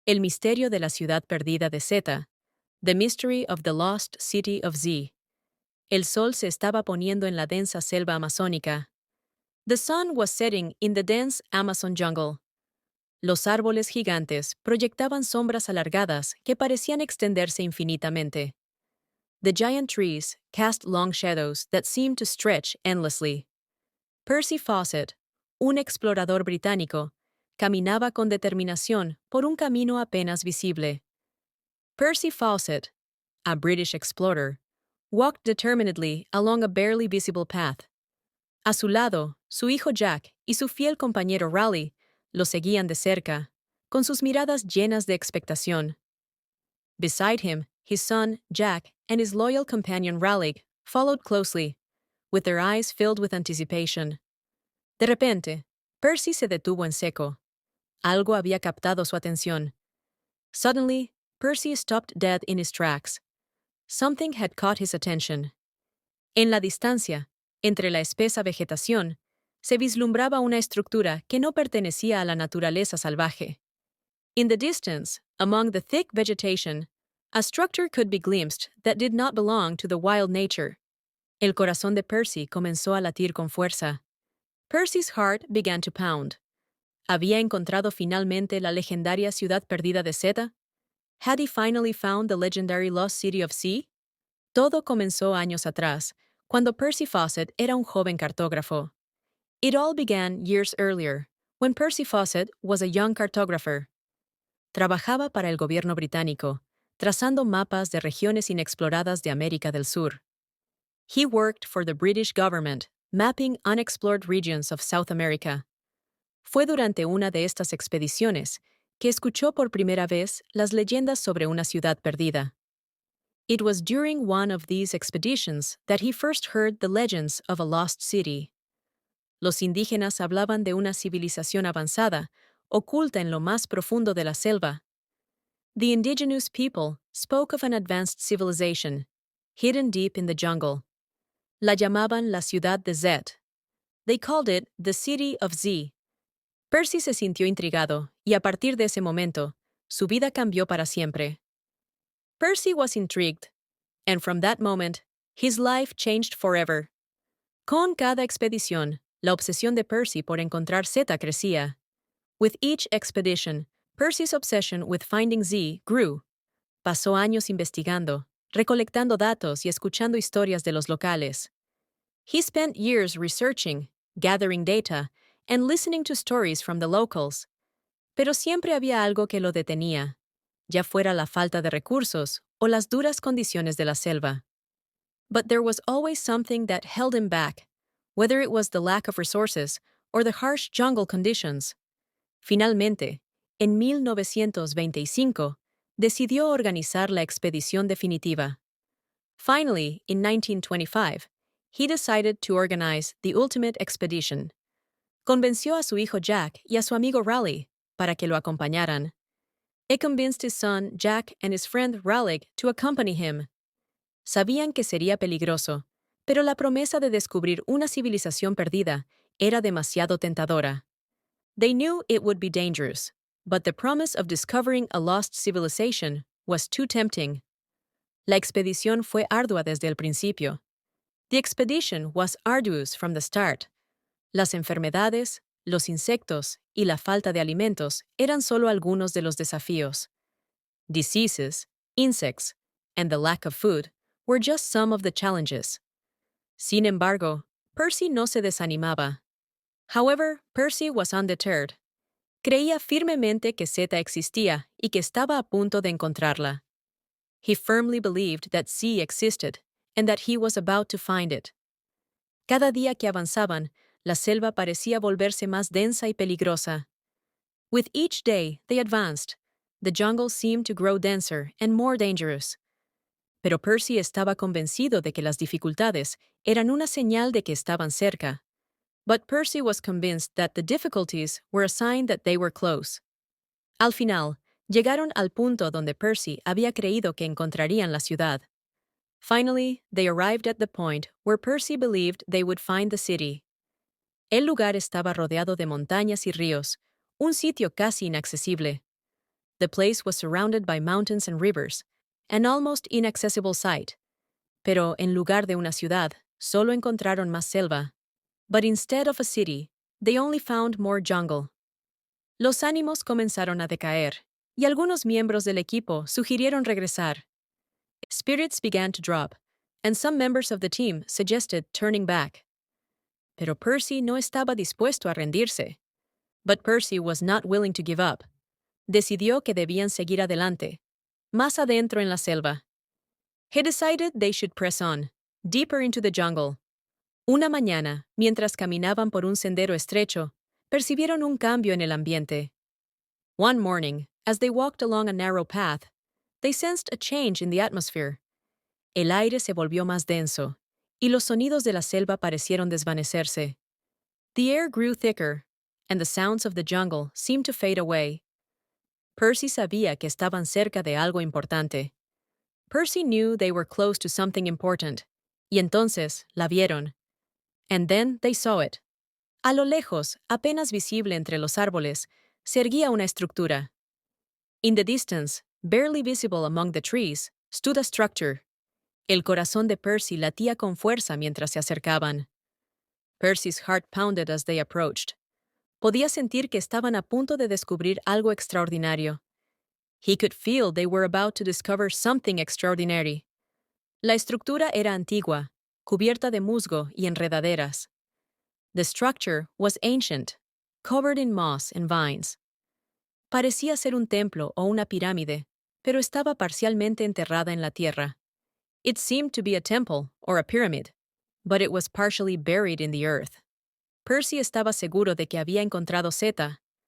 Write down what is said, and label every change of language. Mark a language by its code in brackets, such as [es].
[es] El misterio de la ciudad perdida de Zeta. [en] The Mystery of the Lost City of Z. [es] El sol se estaba poniendo en la densa selva amazónica. [en] The sun was setting in the dense Amazon jungle. [es] Los árboles gigantes proyectaban sombras alargadas que parecían extenderse infinitamente. [en] The giant trees cast long shadows that seemed to stretch endlessly. [es] Percy Fawcett, un explorador británico, caminaba con determinación por un camino apenas visible. [en] Percy Fawcett, a British explorer, walked determinedly along a barely visible path. [es] A su lado, su hijo Jack y su fiel compañero Raleigh lo seguían de cerca, con sus miradas llenas de expectación. [en] Beside him, his son, Jack, and his loyal companion Raleigh followed closely, with their eyes filled with anticipation. [es] De repente, Percy se detuvo en seco. Algo había captado su atención. [en] Suddenly, Percy stopped dead in his tracks. Something had caught his attention. [es] En la distancia, entre la espesa vegetación, se vislumbraba una estructura que no pertenecía a la naturaleza salvaje. [en] In the distance, among the thick vegetation, a structure could be glimpsed that did not belong to the wild nature. [es] El corazón de Percy comenzó a latir con fuerza. [en] Percy's heart began to pound. [es] ¿Había encontrado finalmente la legendaria ciudad perdida de Zeta? [en] Had he finally found the legendary lost city of Z? [es] Todo comenzó años atrás, cuando Percy Fawcett era un joven cartógrafo. [en] It all began years earlier, when Percy Fawcett was a young cartographer. [es] Trabajaba para el gobierno británico, trazando mapas de regiones inexploradas de América del Sur. [en] He worked for the British government, mapping unexplored regions of South America. [es] Fue durante una de estas expediciones que escuchó por primera vez las leyendas sobre una ciudad perdida. [en] It was during one of these expeditions that he first heard the legends of a lost city. [es] Los indígenas hablaban de una civilización avanzada, oculta en lo más profundo de la selva. [en] The indigenous people spoke of an advanced civilization, hidden deep in the jungle. [es] La llamaban la ciudad de Z. [en] They called it the city of Z. [es] Percy se sintió intrigado, y a partir de ese momento, su vida cambió para siempre. [en] Percy was intrigued, and from that moment, his life changed forever. [es] Con cada expedición, la obsesión de Percy por encontrar Zeta crecía. [en] With each expedition, Percy's obsession with finding Z grew. [es] Pasó años investigando, recolectando datos y escuchando historias de los locales. [en] He spent years researching, gathering data, and listening to stories from the locals. [es] Pero siempre había algo que lo detenía, ya fuera la falta de recursos o las duras condiciones de la selva. [en] But there was always something that held him back, whether it was the lack of resources or the harsh jungle conditions. [es] Finalmente, en 1925, decidió organizar la expedición definitiva. [en] Finally, in 1925, he decided to organize the ultimate expedition. [es] Convenció a su hijo Jack y a su amigo Raleigh para que lo acompañaran. [en] He convinced his son Jack and his friend Raleigh to accompany him. [es] Sabían que sería peligroso, pero la promesa de descubrir una civilización perdida era demasiado tentadora. [en] They knew it would be dangerous, but the promise of discovering a lost civilization was too tempting. [es] La expedición fue ardua desde el principio. [en] The expedition was arduous from the start. [es] Las enfermedades, los insectos y la falta de alimentos eran solo algunos de los desafíos. [en] Diseases, insects, and the lack of food were just some of the challenges. [es] Sin embargo, Percy no se desanimaba. [en] However, Percy was undeterred. [es] Creía firmemente que Zeta existía y que estaba a punto de encontrarla. [en] He firmly believed that Z existed and that he was about to find it. [es] Cada día que avanzaban, la selva parecía volverse más densa y peligrosa. [en] With each day they advanced, the jungle seemed to grow denser and more dangerous. [es] Pero Percy estaba convencido de que las dificultades eran una señal de que estaban cerca. [en] But Percy was convinced that the difficulties were a sign that they were close. [es] Al final, llegaron al punto donde Percy había creído que encontrarían la ciudad. [en] Finally, they arrived at the point where Percy believed they would find the city. [es] El lugar estaba rodeado de montañas y ríos, un sitio casi inaccesible. [en] The place was surrounded by mountains and rivers, an almost inaccessible sight. [es] Pero en lugar de una ciudad, solo encontraron más selva. [en] But instead of a city, they only found more jungle. [es] Los ánimos comenzaron a decaer, y algunos miembros del equipo sugirieron regresar. [en] Spirits began to drop, and some members of the team suggested turning back. [es] Pero Percy no estaba dispuesto a rendirse. [en] But Percy was not willing to give up. [es] Decidió que debían seguir adelante, más adentro en la selva. [en] He decided they should press on, deeper into the jungle. [es] Una mañana, mientras caminaban por un sendero estrecho, percibieron un cambio en el ambiente. [en] One morning, as they walked along a narrow path, they sensed a change in the atmosphere. [es] El aire se volvió más denso, y los sonidos de la selva parecieron desvanecerse. [en] The air grew thicker, and the sounds of the jungle seemed to fade away. [es] Percy sabía que estaban cerca de algo importante. [en] Percy knew they were close to something important, [es] y entonces la vieron. [en] And then they saw it. [es] A lo lejos, apenas visible entre los árboles, se erguía una estructura. [en] In the distance, barely visible among the trees, stood a structure. [es] El corazón de Percy latía con fuerza mientras se acercaban. [en] Percy's heart pounded as they approached. [es] Podía sentir que estaban a punto de descubrir algo extraordinario. [en] He could feel they were about to discover something extraordinary. [es] La estructura era antigua, cubierta de musgo y enredaderas. [en] The structure was ancient, covered in moss and vines. [es] Parecía ser un templo o una pirámide, pero estaba parcialmente enterrada en la tierra. [en] It seemed to be a temple or a pyramid, but it was partially buried in the earth. [es] Percy estaba seguro de que había encontrado Zeta.